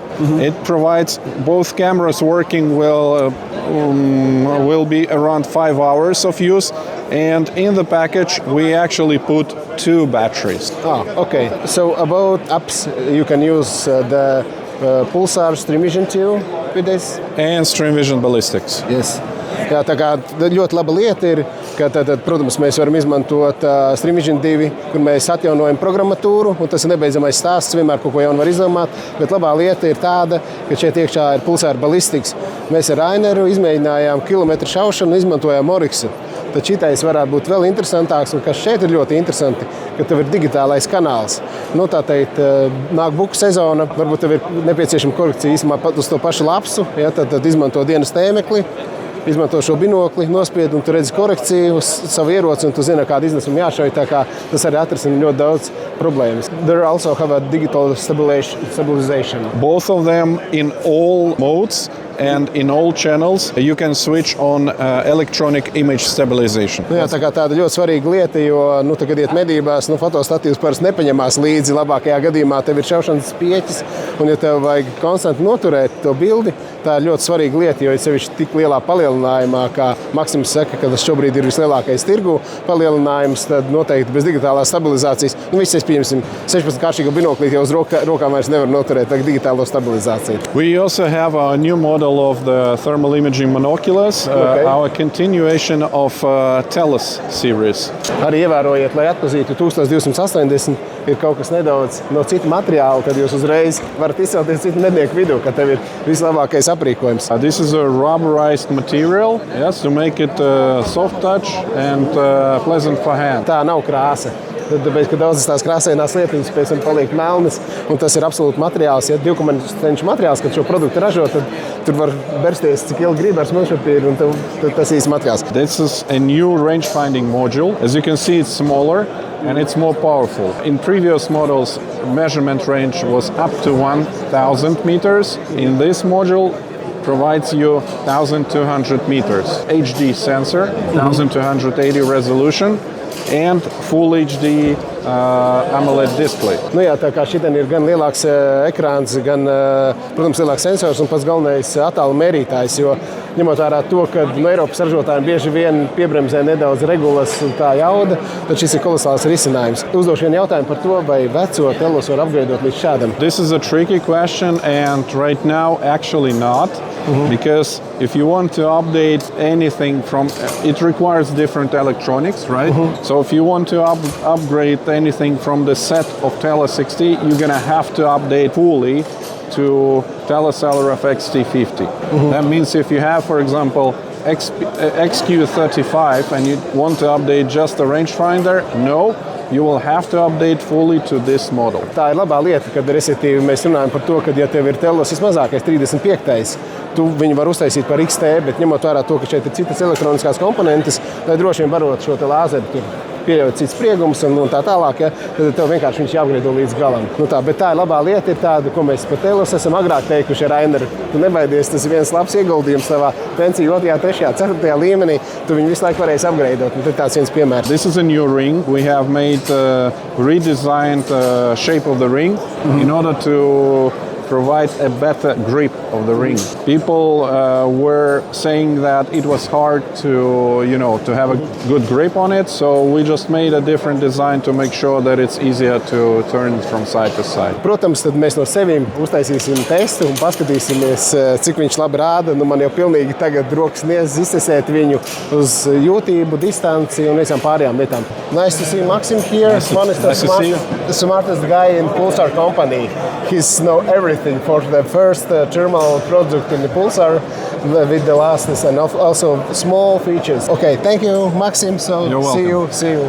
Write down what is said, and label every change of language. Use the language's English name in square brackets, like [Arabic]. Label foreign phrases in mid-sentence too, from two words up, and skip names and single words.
[English] It provides both cameras working will be around 5 hours of use, and in the package we actually put 2 batteries. Okay. So about apps, you can use the Pulsar Stream Vision 2 with this? And Stream Vision Ballistics. Yes. [Latvian] Jā, tā kā ļoti laba lieta ir, ka tad, protams, mēs varam izmantot Stream Vision 2, kur mēs atjaunojam programmatūru, un tas ir nebeidzamais stāsts, vienmēr kaut ko jaunu var izdomāt, bet labā lieta ir tāda, ka šeit iekšā ir Pulsar Ballistics. Mēs ar Raineru izmēģinājām kilometru šaušanu un izmantojām Oryxu. Tad šitais varētu būt vēl interesantāks, un kas šeit ir ļoti interesanti, ka tev ir digitālais kanāls. Tā teikt, nāk buku sezona, varbūt tev ir nepieciešama korekcija īstenībā pat uz to pašu lapsu, ja, tad izmanto dienas tēmekli, izmanto šo binokli, nospied, un tu redzi korekciju uz savu ieroci, un tu zini, kādu iznesumu jāšauj, tā kā tas arī atrisina ļoti daudz problēmas. [English] There also have a digital stabilization. Both of them in all modes and in all channels you can switch on electronic image stabilization. [Latvian] Nu, jā, tā kā tāda ļoti svarīga lieta, jo, kad iet medībās, fotostatīvs parasti nepaņemās līdzi. Labākajā gadījumā tev ir šaušanas pieķis, un ja tev vajag konstanti noturēt to bildi, tā ir ļoti svarīga lieta, jo ir sevišķi tik lielā palielinājumā, kā Maksims saka, ka tas šobrīd ir vislielākais tirgu palielinājums, tad noteikti bez digitālās stabilizācijas. Visi, pieņemsim, 16-kāršīgo binoklīti jau uz rokām vairs nevar noturēt ar digitālo stabilizāciju. [English] We also have a new model of the thermal imaging monoculars, our continuation of Telus series. [Latvian] Arī ievērojiet, lai atpazītu 1280, ir kaut kas nedaudz no cita materiāla, tad jūs uzreiz varat izcelties citu mednieku vidū, ka tev ir vislabākais aprīkojums. [English] This is a rubberized material, yes, to make it soft touch and pleasant for hand. [Latvian] Tā nav krāsa. Tāpēc, ka daudzas tās krāsainās lietiņas pēc tam paliek melnas, un tas ir absolūti materiāls. Ja 2,5 materiāls, kad šo produktu ražo, tad tur var bersties cik ilgi grib ar smilšpapīru, un tad tas īsti materiāls. [English] This is a new range-finding module. As you can see, it's smaller and it's more powerful. In previous models, measurement range was up to 1,000 meters. In this module, provides you 1,200 meters. HD sensor, 1,280 resolution, and Full HD AMOLED display. [Latvian] Nu jā, tā kā šitien ir gan lielāks ekrāns, gan, protams, lielāks sensors un pats galvenais attālu mērītājs, jo ņemot vērā to, ka Eiropas ražotājiem bieži vien piebremzē nedaudz regulas un tā jauda, tad šis ir kolosāls risinājums. Uzdošu vienu jautājumu par to, vai veco Telus var upgradeot līdz šādam. [English] This is a tricky question, and right now actually not. Because if you want to update anything it requires different electronics, right? So if you want to upgrade anything from the set of Telus XT, you're gonna have to update fully to Telus LRF XT50. That means if you have, for example, XQ35 and you want to update just the rangefinder, no. You will have to update fully to this model. [Latvian] Tā ir labā lieta, kad respektīvi mēs runājam par to, ka ja tev ir Telus vismazākais 35, tu viņu var uztaisīt par XT, bet ņemot vērā to, ka šeit ir citas elektroniskās komponentes, lai droši vien varot šo te lāzeru tur pieļaut cits spriegums un tā tālāk, ja, tad tev vienkārši viņš jāapgriedo līdz galam. Bet tā ir labā lieta, ir tāda, ko mēs par Telus esam agrāk teikuši ar Rainer. Tu nebaidies, tas ir viens labs ieguldījums tavā pensiju 2., 3., 4. līmenī. Tu viņu visu laiku varēsi apgreidot. Tad tāds viens piemērs. [English] This is a new ring. We have made redesigned shape of the ring in order to provide a better grip of the ring. People were saying that it was hard to have a good grip on it, so we just made a different design to make sure that it's easier to turn from side to side. [Latvian] Protams, tad mēs no sevīm uztaisīsim testu un paskatīsimies, cik viņš labi rāda. Man jau pilnīgi tagad rokas niedz iztestēt viņu uz jūtību, distanci un visām pārējām lietām. [English] Nice to see Maxim here. One is the smartest guy in Pulsar company. He's know everything for the first thermal product in the Pulsar with the lastness and also small features. Okay, thank you, Maxim. So You're welcome.